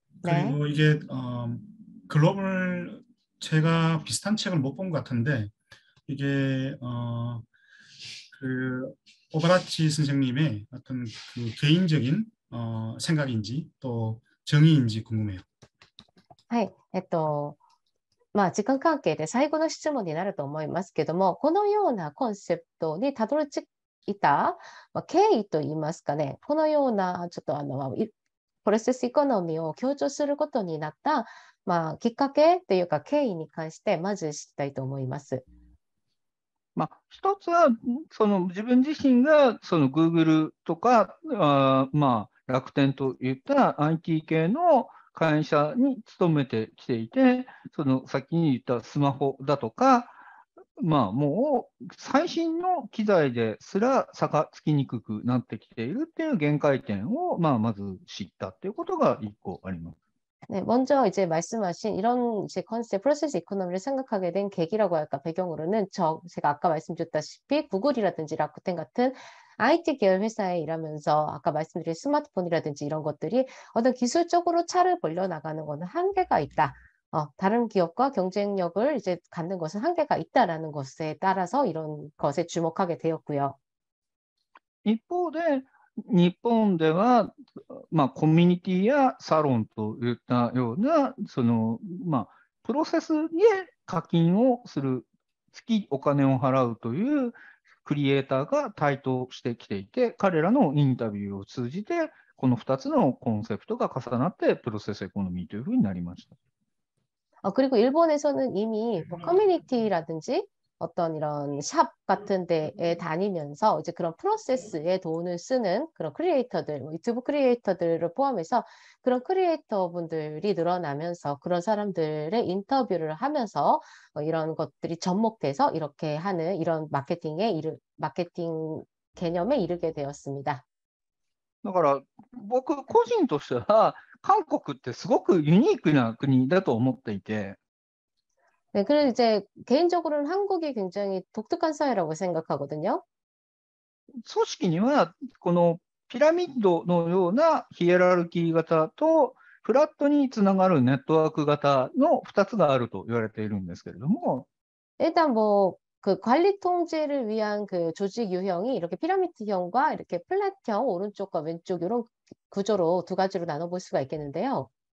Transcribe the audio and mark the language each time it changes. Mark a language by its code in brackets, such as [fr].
[ko] 그리고 이게 글로벌 제가 비슷한 책을 못 본 것 같은데 이게 그 오바라치 선생님의 어떤 그 개인적인 생각인지 또 정의인지 궁금해요. [ja] はい。まあ、時間関係で最後の質問になると思いますけども、このようなコンセプトにたどり着いた、経緯といいますかね、このようなちょっとプロセスイコノミーを強調することになった、きっかけというか経緯に関してまず知りたいと思います。一つは、その自分自身がその Google とか、楽天といった IT 系の会社に勤めてきていて、その先に言ったスマホだとか、もう最新の機材ですら差がつきにくくなってきているっていう限界点を、まず知ったっていうことが一個あります。 [ko] 네, 먼저 이제 말씀하신 이런 이제 컨셉, 프로세스 이코노미를 생각하게 된 계기라고 할까, 배경으로는 제가 아까 말씀드렸다시피 구글이라든지 라쿠텐 같은 IT 계열 회사에 일하면서 아까 말씀드린 스마트폰이라든지 이런 것들이 어떤 기술적으로 차를 벌려나가는 것은 한계가 있다. 다른 기업과 경쟁력을 이제 갖는 것은 한계가 있다라는 것에 따라서 이런 것에 주목하게 되었고요. [ja] 一方で、日本では、コミュニティやサロンといったような、プロセスで課金をする、月お金を払うというクリエイターが台頭してきていて、彼らのインタビューを通じて、この2つのコンセプトが重なって、プロセスエコノミーというふうになりました。 [ko] 그리고 일본에서는 이미 커뮤니티라든지 어떤 이런 샵 같은 데에 다니면서 이제 그런 프로세스에 돈을 쓰는 그런 크리에이터들, 유튜브 크리에이터들을 포함해서 그런 크리에이터 분들이 늘어나면서 그런 사람들의 인터뷰를 하면서 이런 것들이 접목돼서 이렇게 하는 이런 마케팅 개념에 이르게 되었습니다. [ja] だから僕個人としては韓国ってすごくユニークな国だと思っていて、 [ko] 네, 그리고 이제 개인적으로는 한국이 굉장히 독특한 사회라고 생각하거든요. [ja] 組織にはこのピラミッドのようなヒエラルキー型とフラットにつながるネットワーク型の2つがあると言われているんですけれども、 [ko] 일단 그 관리 통제를 위한 그 조직 유형이 이렇게 피라미드형과 이렇게 플랫형 오른쪽과 왼쪽 이런 구조로 두 가지로 나눠볼 수가 있겠는데요.